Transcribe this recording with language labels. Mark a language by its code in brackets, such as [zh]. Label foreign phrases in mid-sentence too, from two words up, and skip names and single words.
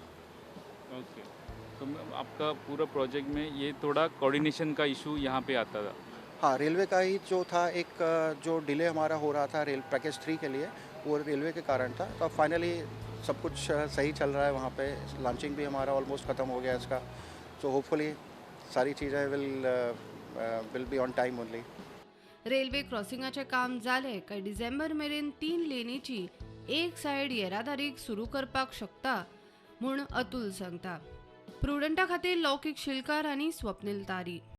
[hi] ओके, तो आपका पूरा प्रोजेक्ट में ये थोड़ा कोऑर्डिनेशन का इशू यहाँ पे आता था. हाँ, रेलवे का ही जो था एक जो डिले हमारा हो रहा था [en] rail package [hi] 3 के लिए, वो रेलवे के कारण था. तो अब फाइनली सब कुछ सही चल रहा है. वहाँ पे लॉन्चिंग भी हमारा ऑलमोस्ट ख़त्म हो गया इसका. [en] so hopefully [hi] सारी चीज़ें [en] will be on time only. [kok] रेल्वे क्रॉसिंगाचे काम जाले काय डिसेंबर मेरेन 3 लेनीची एक सायड येरादारीक सुरू करपाक शकता म्हूण अतुल सांगता. प्रुडंटा खातीर लौकीक शिलकार आनी स्वप्नील तारी.